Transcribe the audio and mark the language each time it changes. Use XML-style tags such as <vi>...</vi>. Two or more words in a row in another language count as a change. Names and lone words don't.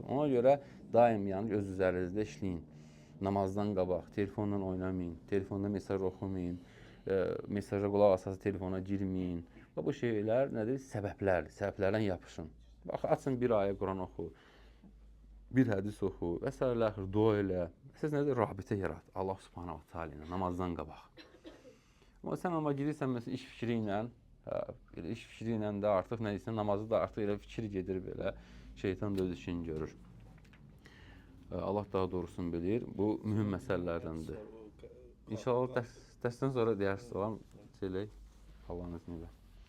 <az>Ona görə daim yəni, öz üzərinizdə işləyin. Namazdan qabaq, telefonla oynamayın, telefonda mesaj oxumayın, mesaja qulaq asası telefona girməyin. Və bu şeylər nədir? Səbəblərdir. Səbəblərdən yapışın. Bax, açın bir ayə Quran oxu, bir hədis oxu və s. Dua elə. Siz nədir? Rabitə yarat.</az> <ar>الله سبحانه وتعالى</ar> <az>ilə, namazdan qabaq. Amma sən girirsən, məsələn, iş fikri ilə, iş fikri ilə də artıq nə deyirsən, namazı da artıq elə fikir gedir belə, şeytan da öz işini görür. Allah daha doğrusunu bilir. Bu mühüm məsələlərdəndir. İnşallah dərsdən sonra deyərsiniz, olan şeylər, Allahın izni ilə.</az>